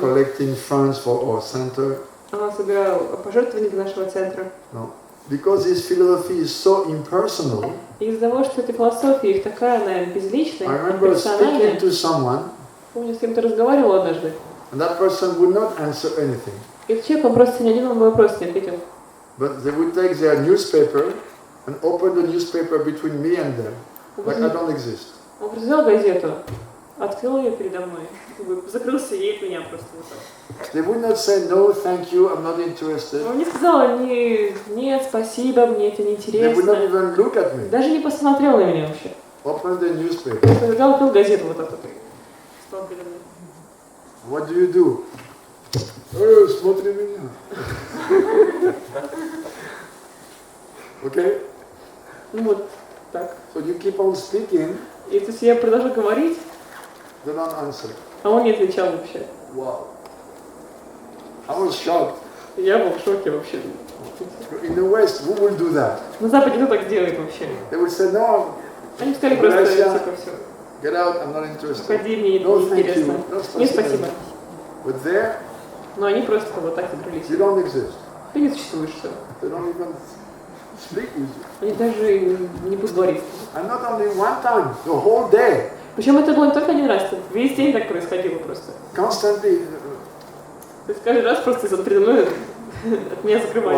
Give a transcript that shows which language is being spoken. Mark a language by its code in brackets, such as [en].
[en] collecting funds for our center. [ru] Собирала пожертвования для нашего центра. [en] No. Because this philosophy is so impersonal. [ru] Из-за того, что эта философия их такая, она безличная, [en] I remember speaking to someone. [ru] Помню, с кем-то разговаривала однажды. [en] And that person would not answer anything. [ru] И этот человек, он просто ни один мой вопрос не ответил. [en] But they would take their newspaper and open the newspaper between me and them, like I don't exist. [ru] Он взял газету, открыл ее передо мной, закрылся ей от меня просто вот так. [en] They would not say no, thank you, I'm not interested. [ru] Он не сказал нет, спасибо, мне это не [en] They would not [ru] интересно. [en] even look at me. [ru] Даже не посмотрел на меня вообще. [en] Open the newspaper. [ru] Взял, открыл газету вот так вот. Стал передо мной. [en] What do? [ru] Смотри меня. [en] Okay? [ru] Ну вот так. [en] So you keep on speaking. [ru] И то есть я продолжал говорить, [en] They don't answer. [ru] а он не отвечал вообще. [en] Wow. I was shocked. [ru] Я был в шоке вообще. [en] In the West, who will do that? [ru] На Западе кто так делает вообще? [en] They would say, no, [ru] Они сказали просто, типа, все. [en] get out, I'm not interested. [ru] Уходи, мне это [en] No, [ru] не [en] thank you. [ru] интересно. [en] No, [ru] Не спасибо. [en] But there, [ru] Но они просто вот так закрылись. [en] you don't exist. [ru] Ты не существуешь, все. [en] They don't even speak with you. [ru] Они даже не будут говорить. [en] And not only one time, the whole day. [ru] Причем это было не только один раз, весь день так происходило просто. [en] Constantly. [ru] То есть каждый раз просто передо мной от меня закрывались.